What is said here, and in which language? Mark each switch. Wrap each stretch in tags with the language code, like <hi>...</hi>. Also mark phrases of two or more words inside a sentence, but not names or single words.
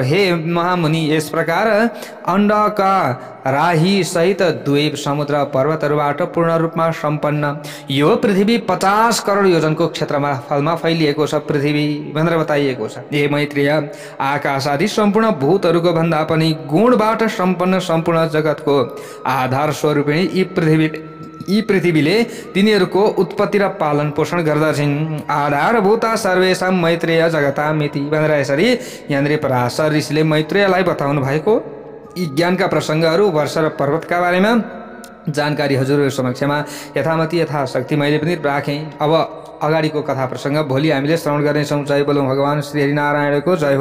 <ne>हे महामुनि, यस प्रकार अण्डका राही सहित द्वीप समुद्र पर्वतहरूबाट पूर्ण रूपमा सम्पन्न यो पृथ्वी 50 करोड योजनको क्षेत्रमा फलमा फैलिएको छ पृथ्वी भनेर बताइएको छ। हे मैत्रेय, आकाश आदि सम्पूर्ण भूतहरूको भन्दा पनि गुणबाट सम्पन्न सम्पूर्ण जगतको आधार स्वरूपिणी यी पृथ्वीले तिनीहरूको उत्पत्ति र पालन पोषण गर्दछन्।</ne> <sa>आधारभूता सर्वेषां मैत्रेय जगतामिति</sa> <ne>भनेर यसरी यहाँनिर पराशर ऋषिले मैत्रेयलाई बताउनु भएको यी ज्ञानका प्रसङ्गहरू, वर्ष र पर्वतका बारेमा जानकारी हजुरहरू समक्षमा यथामति यथाशक्ति मैले पनि राखेँ। अब अगाडिको कथा प्रसङ्ग भोलि हामीले श्रवण गर्नेछौँ। जय बोलौँ भगवान् श्री हरिनारायणको जय हो।</ne>